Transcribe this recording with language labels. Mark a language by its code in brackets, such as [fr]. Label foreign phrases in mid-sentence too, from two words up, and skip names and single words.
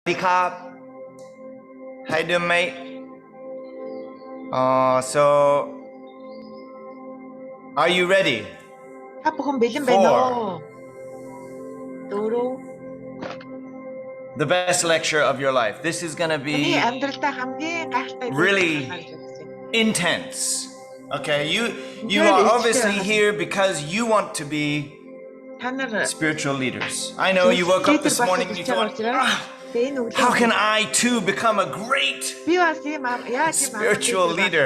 [en] How you doing, mate? So are you ready [mn] Та бүхэн бэлэн [en] for [mn] байна уу? Дөрөв. [en] the best lecture of your life? This is gonna [mn] Таны [en] be [mn] амьдралдаа хамгийн гайхалтай [en] really intense. Okay, you are obviously here because you want to be spiritual leaders. I know you woke up this morning and you thought, how can I too become a great spiritual leader?